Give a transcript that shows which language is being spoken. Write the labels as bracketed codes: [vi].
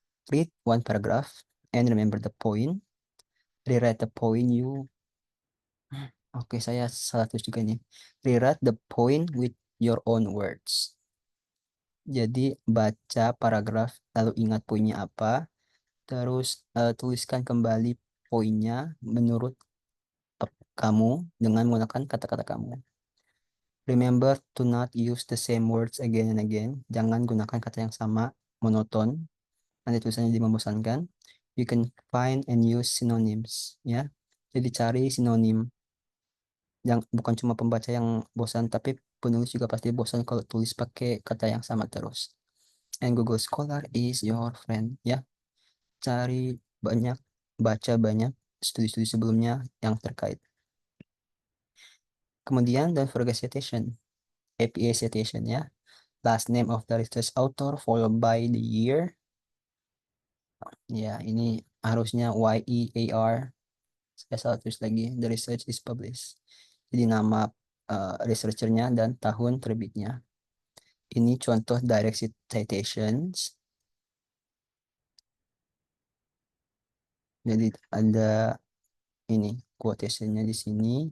[en] Read one paragraph and remember the point. Rewrite the point you. [id] Oke, saya salah tulis juga nih. [en] Rewrite the point with your own words. [id] Jadi baca paragraf lalu ingat poinnya apa, terus tuliskan kembali poinnya menurut kamu dengan menggunakan kata-kata kamu. [en] Remember to not use the same words again and again. [id] Jangan gunakan kata yang sama, monoton. Nanti tulisannya jadi membosankan. [en] You can find and use synonyms, ya. [id] Jadi cari sinonim yang bukan cuma pembaca yang bosan, tapi penulis juga pasti bosan kalau tulis pakai kata yang sama terus. [en] And Google Scholar is your friend, [id] ya. Cari banyak, baca banyak studi-studi sebelumnya yang terkait. [en] Kemudian don't forget citation, APA citation, ya. Last name of the research author followed by the year. [id] Ya, ini harusnya [en] YEAR. [id] Saya salah tulis lagi. [en] The research is published. [id] Jadi nama researchernya dan tahun terbitnya. Ini contoh direct citations. Jadi ada ini quotationnya di sini.